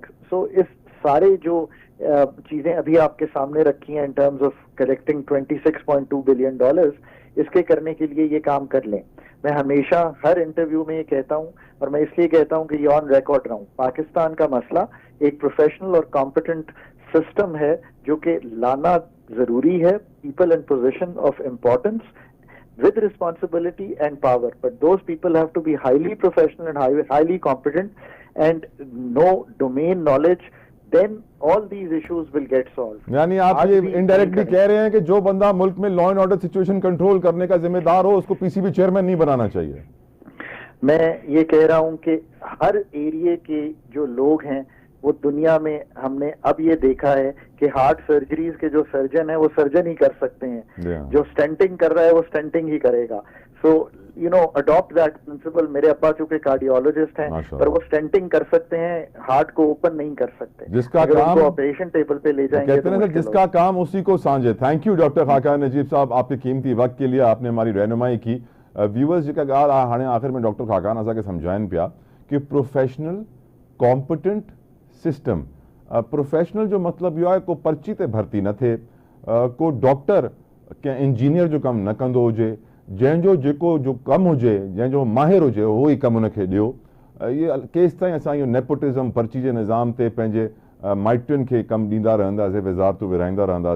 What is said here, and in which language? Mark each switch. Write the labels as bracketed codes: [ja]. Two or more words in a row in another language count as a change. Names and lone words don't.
[ur] سو اس سارے جو چیزیں ابھی آپ کے سامنے رکھی ہیں [en] in terms of collecting [ur] 26.2 بلین ڈالرز، اس کے کرنے کے لیے یہ کام کر لیں. میں ہمیشہ ہر انٹرویو میں یہ کہتا ہوں، اور میں اس لیے کہتا ہوں کہ یہ [en] on record [ur] رہوں، پاکستان کا مسئلہ ایک پروفیشنل اور [en] competent system [ur] ہے جو کہ لانا ضروری ہے, [en] people in position of importance with responsibility and power, but those people have to be highly professional and highly competent and know domain knowledge, then all these issues will get solved. [ur] یعنی آپ یہ ان ڈائریکٹلی کہہ رہے ہیں کہ جو بندہ ملک میں [en] law and order situation [ur] کنٹرول کرنے کا ذمہ دار ہو اس کو PCB چیئرمین نہیں بنانا چاہیے. میں یہ کہہ رہا ہوں کہ ہر ایریا کے جو لوگ ہیں وہ دنیا میں، ہم نے اب یہ دیکھا ہے کہ [en] heart surgeries [ur] کے جو سرجن ہے وہ سرجن ہی کر سکتے ہیں، جو اسٹینٹنگ کر رہا ہے وہ اسٹینٹنگ ہی کرے گا. [en] So you know, adopt that principle. [ur] میرے ابا چونکہ کارڈیالوجسٹ ہیں، پر وہ اسٹینٹنگ کر سکتے ہیں، ہارٹ کو اوپن نہیں کر سکتے. جس کا کام [en] operation table [ur] پہ لے جائیں گے کہتے ہیں جس کا کام اسی کو ساجھے. [en] thank you [ur] ڈاکٹر خاقان نجیب صاحب، آپ کے قیمتی وقت کے لیے آپ نے ہماری رہنمائی کی. [sd] व्यूअर्स जेका ॻाल्हि आहे, हाणे आख़िर में डॉक्टर खाकान असांखे सम्झाइनि पिया कि [en] professional competent system, [sd] प्रोफेशनल जो मतलब इहो आहे को पर्ची ते भर्ती न थिए, को डॉक्टर कंहिं इंजीनियर जो कमु न कंदो हुजे, जंहिंजो जेको जो कमु हुजे, जंहिंजो माहिर हुजे उहो ई कमु उनखे ॾियो। ये केसि ताईं असां इहो नेपोटिज़म, पर्ची जे निज़ाम ते पंहिंजे माइटनि खे कमु ॾींदा रहंदासीं, वज़ारतूं विराईंदा रहंदासीं।